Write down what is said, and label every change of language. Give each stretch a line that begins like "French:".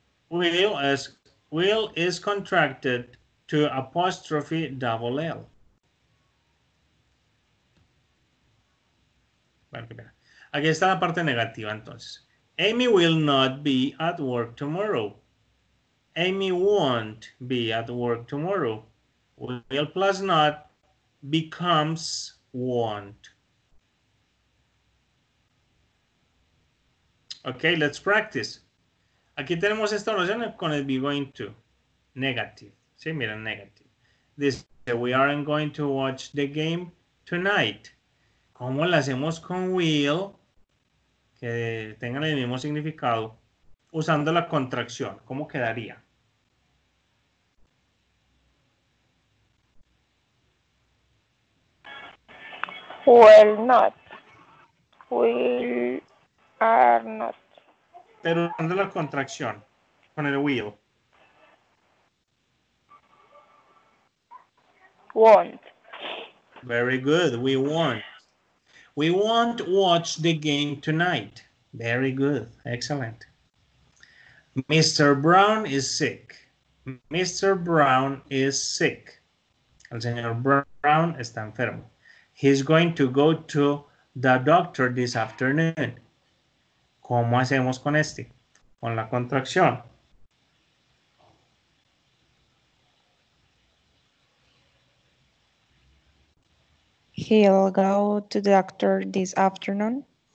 English: Will is contracted to apostrophe double L.
Spanish: Bueno, aquí está la parte negativa entonces.
English: Amy will not be at work tomorrow. Amy won't be at work tomorrow. Will plus not becomes won't. Okay, let's practice.
Spanish: Aquí tenemos esta oración con el be going to. Negative. Sí, miren, negative.
English: Dice, we aren't going to watch the game tonight.
Spanish: ¿Cómo la hacemos con will? Que tengan el mismo significado. Usando la contracción. ¿Cómo quedaría?
English: Will not. Will are not.
Spanish: pero usando la contracción, con el will.
English: Won't. Very good, we won't. We won't watch the game tonight. Very good, excellent. Mr. Brown is sick. Mr. Brown is sick.
Spanish: El señor Brown está enfermo.
English: He's going to go to the doctor this afternoon.
Spanish: ¿Cómo hacemos con este? Con la contracción.
English: He'll go to the doctor this afternoon.